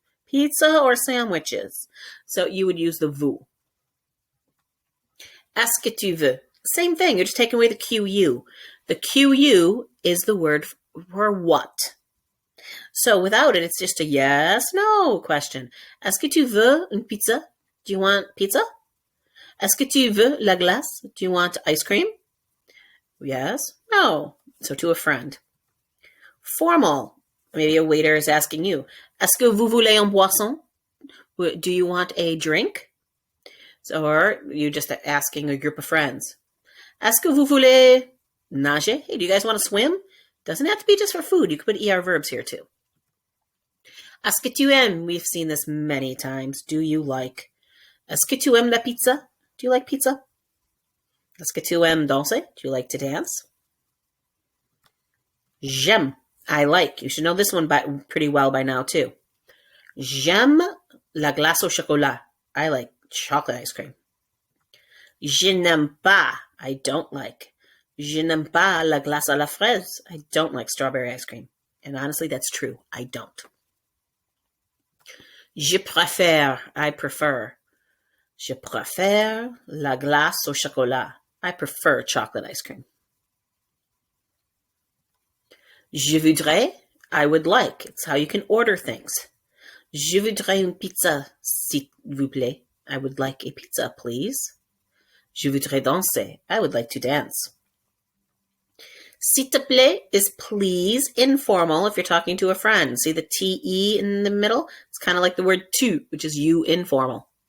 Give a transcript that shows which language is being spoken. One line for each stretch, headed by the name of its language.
English: Pizza or sandwiches? So you would use the vous.
French: Est-ce que tu veux?
English: Same thing, you're just taking away the QU. The QU is the word for what. So without it, it's just a yes, no question.
French: Est-ce que tu veux une pizza?
English: Do you want pizza?
French: Est-ce que tu veux la glace?
English: Do you want ice cream? Yes, no. So to a friend. Formal. Maybe a waiter is asking you,
French: est-ce que vous voulez un boisson?
English: Do you want a drink? So, or you just asking a group of friends,
French: est-ce que vous voulez nager?
English: Hey, do you guys want to swim? Doesn't have to be just for food. You could put ER verbs here too.
French: Est-ce que tu aimes?
English: We've seen this many times. Do you like?
French: Est-ce que tu aimes la pizza?
English: Do you like pizza?
French: Est-ce que tu aimes danser?
English: Do you like to dance?
French: J'aime.
English: I like. You should know this one pretty well by now too.
French: J'aime la glace au chocolat.
English: I like chocolate ice cream.
French: Je n'aime pas.
English: I don't like.
French: Je n'aime pas la glace à la fraise.
English: I don't like strawberry ice cream. And honestly, that's true. I don't.
French: Je préfère.
English: I prefer.
French: Je préfère la glace au chocolat.
English: I prefer chocolate ice cream.
French: Je voudrais.
English: I would like. It's how you can order things.
French: Je voudrais une pizza, s'il vous plaît.
English: I would like a pizza, please.
French: Je voudrais danser.
English: I would like to dance.
French: S'il te plaît
English: is please, informal if you're talking to a friend. See the TE in the middle? It's kind of like the word tu, which is you, informal.